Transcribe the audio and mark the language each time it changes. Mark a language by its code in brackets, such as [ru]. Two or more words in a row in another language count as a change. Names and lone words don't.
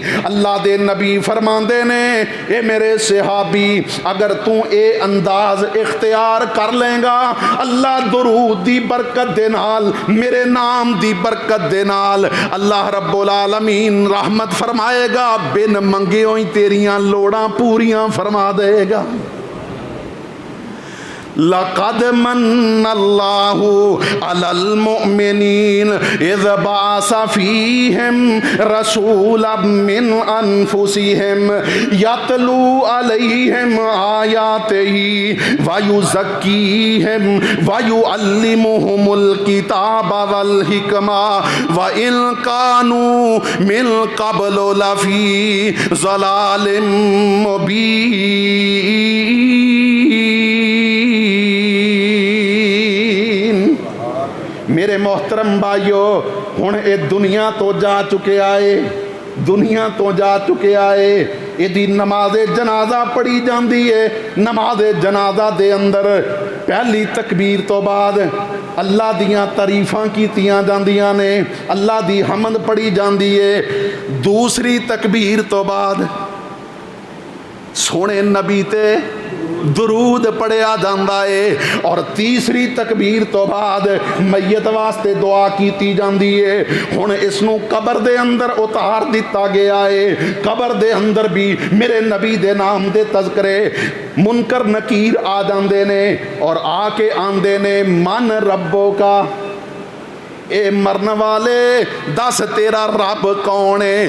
[pa] اللہ دے نبی فرماندے نے اے میرے صحابی اگر تو اے انداز اختیار کر لیں گا، اللہ درود دی برکت دے نال، میرے نام دی برکت دے نال [ar] اللہ رب العالمین [pa] رحمت فرمائے گا، بن منگے ہوئی تیریاں لوڑاں پوریاں فرما دے گا۔ [ar] لقد من اللہ علی المؤمنین اذ بعث فیہم رسولا من انفسہم یتلو علیہم آیاتہ ویزکیہم ویعلمہم الکتاب والحکمہ وإن كانوا من قبل لفی ضلال مبین۔ [pa] میرے محترم بھائیو، ہن اے دنیا تو جا چکے آئے، دنیا تو جا چکے آئے، ایدی نماز جنازہ پڑھی جاندی ہے۔ نماز جنازہ دے اندر پہلی تکبیر تو بعد اللہ دیاں تعریفاں کیتیاں جاندیاں نے، اللہ دی حمد پڑھی جاندی ہے۔ دوسری تکبیر تو بعد سونے نبی تے درود پڑھیا جاندا ہے، اور تیسری تکبیر تو بعد میت واسطے دعا کیتی جاندی ہے۔ ہن اس نو قبر دے اندر اتار دیتا گیا ہے، قبر دے اندر بھی میرے نبی دے نام دے تذکرے منکر نکیر آ جاندے نے، اور آ کے آندے نے [ar] من ربو کا، [pa] اے مرن والے دس تیرا رب کون ہے؟